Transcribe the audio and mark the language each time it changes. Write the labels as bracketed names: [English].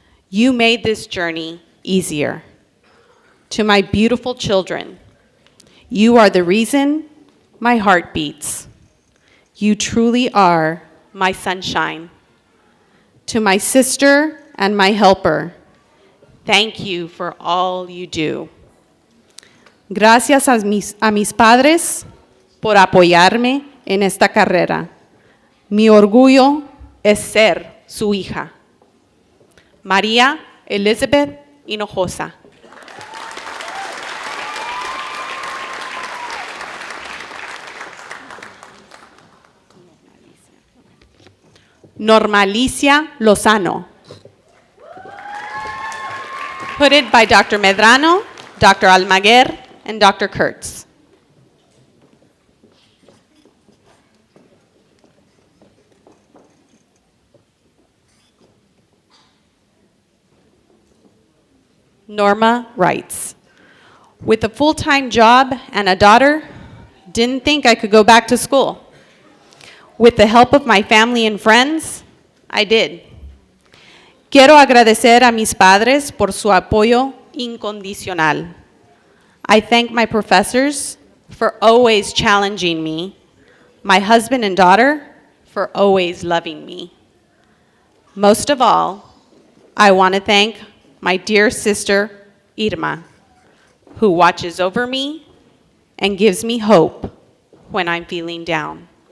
[English] You made this journey easier. To my beautiful children, you are the reason my heart beats. You truly are my sunshine. To my sister and my helper, thank you for all you do. [Spanish] Gracias a mis padres por apoyarme en esta carrera. Mi orgullo es ser su hija. [English] María Elizabeth Hinojosa. Normalicia Lozano, hooded by Dr. Medrano, Dr. Almaguer, and Dr. Kurtz. Norma writes, with a full-time job and a daughter, Didn't think I could go back to school. With the help of my family and friends, I did. [Spanish] Quiero agradecer a mis padres por su apoyo incondicional. [English] I thank my professors for always challenging me, my husband and daughter for always loving me. Most of all, I want to thank my dear sister, Irma, who watches over me and gives me hope when I'm feeling down.